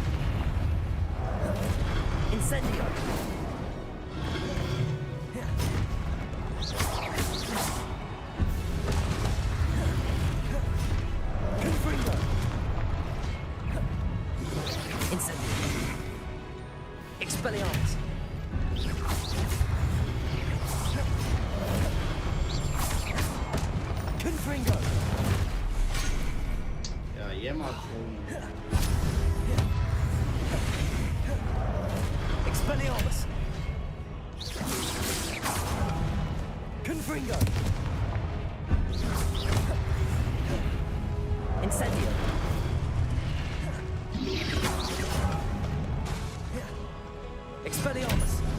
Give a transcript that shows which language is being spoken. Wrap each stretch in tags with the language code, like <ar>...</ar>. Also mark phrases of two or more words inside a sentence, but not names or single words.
<tr>Incendio. Confringo. Incendio. Expelliarmus. Confringo. Ya yem artık oğlum. Expelliarmus. Confringo. Incendio. Expelliarmus.</tr>